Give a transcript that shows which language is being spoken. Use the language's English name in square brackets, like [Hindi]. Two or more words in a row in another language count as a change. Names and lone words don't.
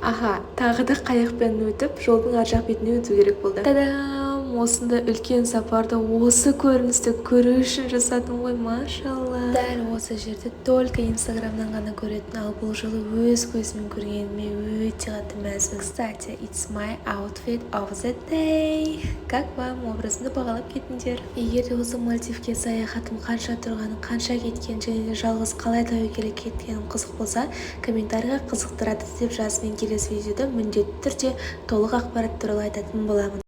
[Kazakh] Тағы да қайықпен өтіп, жолдың ар жақ бетіне өту керек болды. Тадам! Осындай үлкен сапарды осы көріністі көру үшін жасадым ғой, машалла. Дәл осы жерде только инстаграмнан ғана көретін, ал бұл жолы өз көзіммен көргеніме өте қатты мәзбін. Кстати, [English] it's my outfit of the day. [Russian] Как вам? [Kazakh] Образымды бағалап кетіңдер. Егер де осы Мальдивке саяхатым қанша тұрғаны, қанша кеткен және де жалғыз қалай тәуекелге кеткенім қызық болса, комментарийға қызықтырады деп жазып, мен келесі видеода міндетті түрде толық ақпарат туралы айтатын боламын.